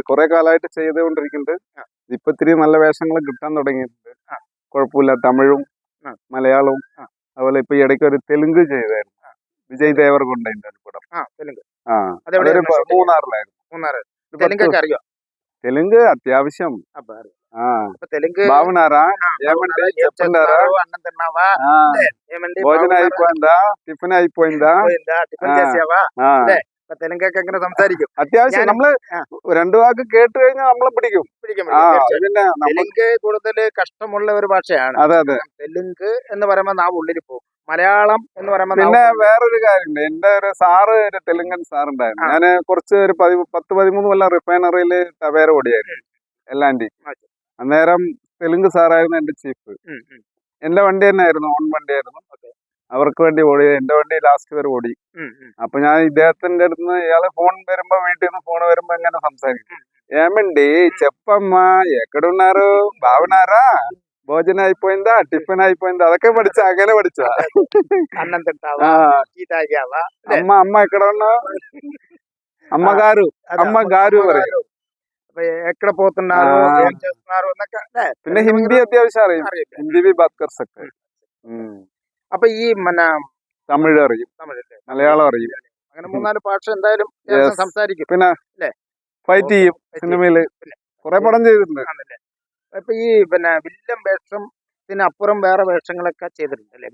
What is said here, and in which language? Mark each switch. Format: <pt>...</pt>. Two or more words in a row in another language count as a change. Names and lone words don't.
<ml>കുറെ കാലമായിട്ട് ചെയ്തുകൊണ്ടിരിക്കുന്നുണ്ട്. ഇപ്പൊ ഇത്തിരി നല്ല വേഷങ്ങൾ കിട്ടാൻ തുടങ്ങിയിട്ടുണ്ട്. കുഴപ്പമില്ല. തമിഴും മലയാളവും. അതുപോലെ ഇപ്പൊ ഈ ഇടയ്ക്ക് ഒരു തെലുങ്ക് ചെയ്തായിരുന്നു. വിജയ് ദേവർകൊണ്ടതിന്റെ ഒരു പടം. മൂന്നാറിലായിരുന്നു.</ml> <te>തെലുങ്ക് అత్యాവശ്యం. బాగున్నారా? ఏమండి చెప్పండారా? భోజనం అయిపోయిందా? టిఫిన్ అయిపోయిందా?</te> <ml>തെലുങ്കൊക്കെ എങ്ങനെ സംസാരിക്കും? അത്യാവശ്യം നമ്മള് 2 വാക്ക് കേട്ട് കഴിഞ്ഞാൽ നമ്മളെ പിടിക്കും. തെലുങ്ക് കൂടുതൽ കഷ്ടമുള്ള ഒരു ഭാഷയാണ്. അതെ. തെലുങ്ക് എന്ന് പറയുമ്പോൾ നാം ഉള്ളിൽ പോകും. മലയാളം എന്ന് പറയുമ്പോൾ പിന്നെ വേറൊരു കാര്യമുണ്ട്. എന്റെ ഒരു സാറ്, ഒരു തെലുങ്കൻ സാറുണ്ടായിരുന്നു. ഞാന് കുറച്ച് ഒരു 10-13 കൊല്ലം റിഫൈനറിയില് ടവേര ഓടിയായിരുന്നു, എല്ലാന്റി. അന്നേരം തെലുങ്ക് സാറായിരുന്നു എന്റെ ചീഫ്. എന്റെ വണ്ടി തന്നെ ആയിരുന്നു, ഓൺ വണ്ടിയായിരുന്നു. അവർക്ക് വേണ്ടി ഓടി. എന്റെ വണ്ടി ലാസ്റ്റ് വരെ ഓടി. അപ്പൊ ഞാൻ ഇദ്ദേഹത്തിന്റെ അടുത്ത് ഇയാള് ഫോൺ വരുമ്പോ, വീട്ടിൽ നിന്ന് ഫോൺ വരുമ്പോ എങ്ങനെ സംസാരിക്കും?</ml> <te>ఏమండి చెప్పమ్మా, ఎక్కడున్నారు? బాగున్నారా? భోజనం అయిపోయిందా? టిఫిన్ అయిపోయిందా? అదొకే</te> <ml>പഠിച്ച. അങ്ങനെ പഠിച്ച.</ml> <te>అన్నం తింటావా? టీ తాగావా? అమ్మ ఎక్కడ ఉన్నావు? అమ్మగారు പറയും. ఎక్కడ పోతున్నారు, ఏం చేస్తున్నారు എന്നൊക്കെ.</te> <ml>പിന്നെ ഹിന്ദി അത്യാവശ്യം അറിയും. ഹിന്ദി</ml> <hi>भी बात कर सकते हैं.</hi> <ml>അപ്പൊ ഈ തമിഴ് അറിയും, മലയാളം അറിയും. അങ്ങനെ 3-4 ഭാഷ എന്തായാലും സംസാരിക്കും. പിന്നെ ഫൈറ്റ് ചെയ്യും. സിനിമയില് കുറെ പടം ചെയ്തിട്ടുണ്ട്. അപ്പൊ ഈ വില്ലൻ വേഷം വേഷത്തിനപ്പുറം വേറെ വേഷങ്ങളൊക്കെ ചെയ്തിട്ടുണ്ട് അല്ലേ?</ml>